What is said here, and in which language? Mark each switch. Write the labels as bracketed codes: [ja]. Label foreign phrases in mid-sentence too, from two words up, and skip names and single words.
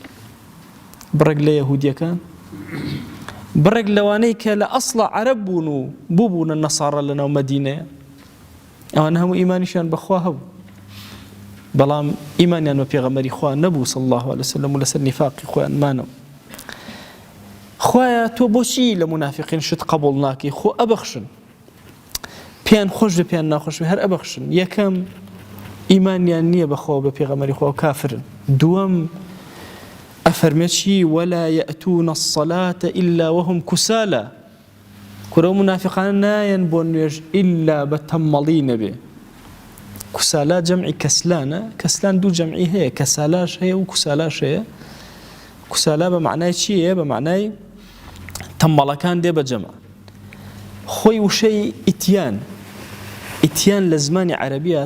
[ckb] بڕێک لە یەهودیەکان، بڕێک لەوانەی کە لە ئەسڵە عەرەب بوون و بووبوونە نەسارە لەناو مەدینەیە، ئەوانە هەموو ئیمانیشیان بەخوا هەبوو، بەڵام ئیمانیان بە پێغەمبەری خوا نەبوو [ar] صلی الله عليه وسلم [ckb] و لەسەر نیفاقی خۆیان مانەوە. خوایە تۆ بۆچی لە منافقین شت قبول ناکەی؟ خۆ ئەبەخشن، پێیان خۆش بێ پێیان ناخۆش بێ هەر ئەبەخشن. یەکەم ئیمانیان نییە بەخوا بە پێغەمبەری خوا و کافرن. دووەم ئەفەرمێ چی؟ [ar] ولا يأتون الصلاة إلا وهم كسالى. [ckb] کورە منافقانە نایەن بۆ نوێژ ئیلا بە تەممەڵی نەبێ. کوسالا جەمعی کەسلانە، کەسلان دوو جەمعی هەیە، کەسالاش هەیە و کوسالاش هەیە. کوسالا بە معنای چییە؟ بە معنای تەممەڵەکان دێ بە جەمع. خۆی وشەی ئیتیان لە زمانی عەرەبیە.